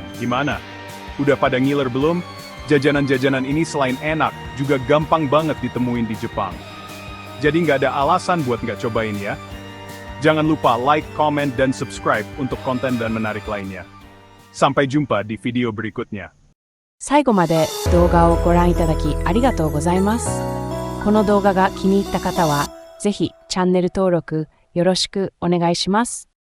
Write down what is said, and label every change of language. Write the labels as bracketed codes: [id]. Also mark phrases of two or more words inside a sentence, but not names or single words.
[id] Gimana? Udah pada ngiler belum? Jajanan-jajanan ini selain enak, juga gampang banget ditemuin di Jepang. Jadi nggak ada alasan buat nggak cobain ya. Jangan lupa like, comment, dan subscribe untuk konten dan menarik lainnya. Sampai jumpa di video berikutnya. [ja] 最後まで動画をご覧いただきありがとうございます。この動画が気に入った方は、ぜひチャンネル登録よろしくお願いします。